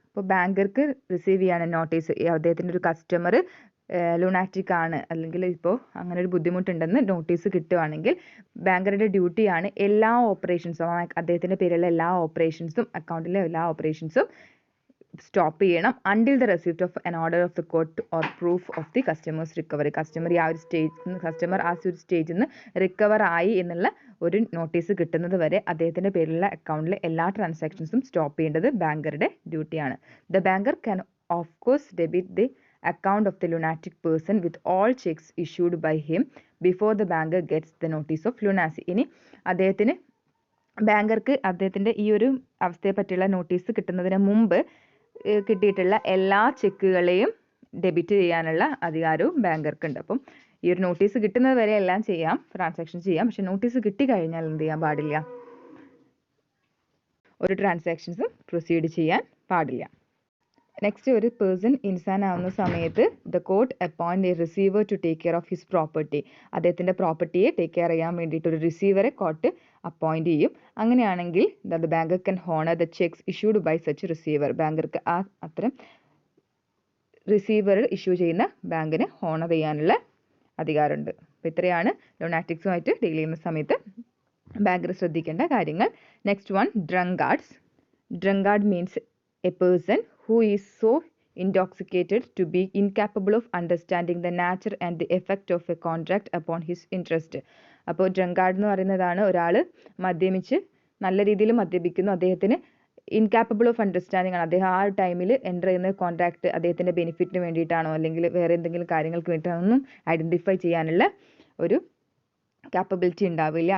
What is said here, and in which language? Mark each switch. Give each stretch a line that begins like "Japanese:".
Malayalam: ഇപ്പോൾ ബാങ്കർക്ക് റിസീവ് ചെയ്യാണ് നോട്ടീസ്, അദ്ദേഹത്തിൻ്റെ ഒരു കസ്റ്റമർ ലുണാറ്റിക് ആണ് അല്ലെങ്കിൽ ഇപ്പോൾ അങ്ങനെ ഒരു ബുദ്ധിമുട്ടുണ്ടെന്ന് നോട്ടീസ് കിട്ടുവാണെങ്കിൽ ബാങ്കറുടെ ഡ്യൂട്ടിയാണ് എല്ലാ ഓപ്പറേഷൻസും അദ്ദേഹത്തിൻ്റെ പേരിലുള്ള എല്ലാ ഓപ്പറേഷൻസും അക്കൗണ്ടിലെ എല്ലാ ഓപ്പറേഷൻസും സ്റ്റോപ്പ് ചെയ്യണം
English: Until the receipt of an order of the court or proof of the customers recovery.
Malayalam: Customer ആ ഒരു സ്റ്റേജിൽ നിന്ന് റിക്കവർ ആയി എന്നുള്ള ഒരു നോട്ടീസ് കിട്ടുന്നത് വരെ അദ്ദേഹത്തിൻ്റെ പേരിലുള്ള അക്കൗണ്ടിലെ എല്ലാ ട്രാൻസാക്ഷൻസും സ്റ്റോപ്പ് ചെയ്യേണ്ടത് ബാങ്കറുടെ ഡ്യൂട്ടിയാണ്.
English: The banker can of course debit the account of the lunatic person with all checks issued by him before the banker gets the notice of lunacy.
Malayalam: ഇനി അദ്ദേഹത്തിന് ബാങ്കർക്ക് അദ്ദേഹത്തിൻ്റെ ഈ ഒരു അവസ്ഥയെ പറ്റിയുള്ള നോട്ടീസ് കിട്ടുന്നതിന് മുമ്പ് കിട്ടിയിട്ടുള്ള എല്ലാ ചെക്കുകളെയും ഡെബിറ്റ് ചെയ്യാനുള്ള അധികാരവും ബാങ്കർക്കുണ്ട്. അപ്പം ഈ ഒരു നോട്ടീസ് കിട്ടുന്നത് വരെ എല്ലാം ചെയ്യാം, ട്രാൻസാക്ഷൻ ചെയ്യാം. പക്ഷെ നോട്ടീസ് കിട്ടിക്കഴിഞ്ഞാൽ എന്ത് ചെയ്യാൻ പാടില്ല? ഒരു ട്രാൻസാക്ഷൻസും പ്രൊസീഡ് ചെയ്യാൻ പാടില്ല. നെക്സ്റ്റ്, ഒരു പേഴ്സൺ ഇൻസാൻ ആവുന്ന സമയത്ത്
English: The court appoint a receiver to take care of his property.
Malayalam: അദ്ദേഹത്തിൻ്റെ പ്രോപ്പർട്ടിയെ ടേക്ക് കെയർ ചെയ്യാൻ വേണ്ടിയിട്ട് ഒരു റിസീവറെ കോർട്ട് അപ്പോയിന്റ് ചെയ്യും.
English: അങ്ങനെയാണെങ്കിൽ the banker can honour the cheques issued by such receiver.
Malayalam: ബാങ്കർക്ക് അത്തരം റിസീവർ ഇഷ്യൂ ചെയ്യുന്ന ബാങ്കിന് ഹോണർ ചെയ്യാനുള്ള അധികാരമുണ്ട്. അപ്പോൾ ഇത്രയാണ് ലുണാറ്റിക്സുമായിട്ട് ഡീൽ ചെയ്യുന്ന സമയത്ത് ബാങ്കർ ശ്രദ്ധിക്കേണ്ട കാര്യങ്ങൾ.
English: Next one, drunkards. Drunkard means a person who is so intoxicated to be incapable of understanding the nature and the effect of a contract upon his interest.
Malayalam: അപ്പോൾ ഡ്രങ്കാർഡ് എന്ന് പറയുന്നതാണ് ഒരാൾ മദ്യപിച്ച് നല്ല രീതിയിൽ മദ്യപിക്കുന്നു, അദ്ദേഹത്തിന്
English: incapable of understanding
Malayalam: ആണ്. അദ്ദേഹം ആ ടൈമിൽ എൻ്റർ ചെയ്യുന്ന കോൺട്രാക്ട് അദ്ദേഹത്തിൻ്റെ ബെനിഫിറ്റിന് വേണ്ടിയിട്ടാണോ അല്ലെങ്കിൽ വേറെ എന്തെങ്കിലും കാര്യങ്ങൾക്ക് വേണ്ടിയിട്ടാണെന്നും ഐഡൻറ്റിഫൈ ചെയ്യാനുള്ള ഒരു കാപ്പബിലിറ്റി ഉണ്ടാവില്ല.